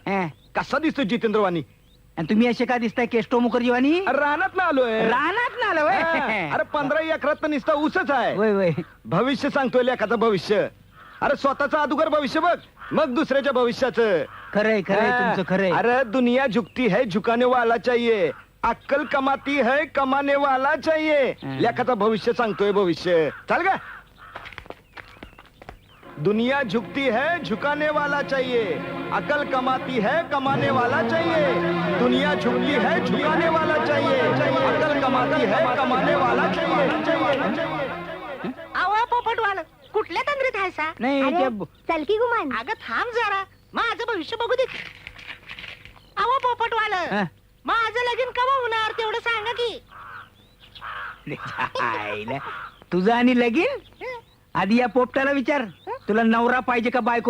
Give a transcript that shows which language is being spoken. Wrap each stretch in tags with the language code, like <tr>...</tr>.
<mr>हं. कसा दिसतो जितेंद्रवानी आणि तुम्ही असे का दिसताय केस्टो मुखर्जीवानी रानात ना आलोय रानात ना आलं होय हं. अरे 15 एकरात तर नुसता ऊसच आहे होय होय भविष्य सांगतोय लेखाचं भविष्य अरे स्वतःचं अदुगर भविष्य बघ मग दुसऱ्याच्या भविष्याचं खरंय खरंय तुमचं खरंय</mr> <hi>अरे दुनिया झुकती है झुकाने वाला चाहिए अक्कल कमाती है कमाने वाला चाहिए</hi> <mr>हं. लेखाचा भविष्य सांगतोय भविष्य चाल का</mr> <hi>दुनिया झुकती है झुकाने वाला चाहिए अकल कमाती है कमाने वाला चाहिए दुनिया झुकती है झुकाने वाला चाहिए अकल कमाती है कमाने वाला चाहिए</hi> <mr>आवा पोपटवाल कुठल्या तंद्रीत आहे सा नाही अरे, ते चल की गुमान अगं थांब जरा माझं भविष्य बघू दे आवा पोपटवाल हं. माझं लगीन कवा होणार तेवढं सांगा की आईला. तुझं आणि लगीन आधी या पोपटाला विचार तुला नवरा पाहिजे का बायको</mr>